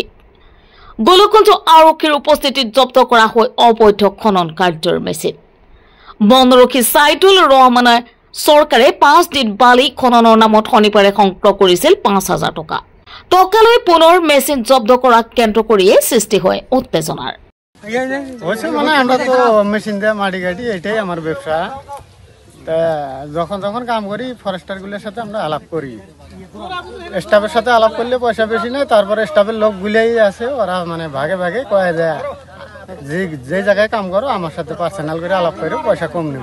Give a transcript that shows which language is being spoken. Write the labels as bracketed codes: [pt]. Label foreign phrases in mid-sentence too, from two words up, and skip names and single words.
[as] গোলকগঞ্জ আৰক্ষীৰ উপস্থিতিত জব্দ কৰা হয় অবৈধ খনন কাৰ্যৰ মেচিন। বনৰক্ষী সাইদুল ৰহমানে চৰকাৰে 5 দিন বালি খননৰ নামত শনিবাৰে সংগ্ৰহ কৰিছিল 5,000 টকা। টকালৈ পুনৰ মেচিন জব্দ কৰা কেন্দ্ৰ কৰিয়ে সৃষ্টি হয় উত্তেজনাৰ। [bn] মানে আমরা তো মেশিন দিয়ে মাটি কাটি, এটাই আমার ব্যবসা। যখন যখন কাম করি ফরেস্টারগুলোর সাথে আমরা আলাপ করি। স্টাফের সাথে আলাপ করলে পয়সা বেশি নেই, তারপরে স্টাফের লোকগুলাই আছে, ওরা মানে ভাগে ভাগে কয়ে দেয় যে জায়গায় কাম করো আমার সাথে পার্সোনাল করে আলাপ করে পয়সা কম নেব।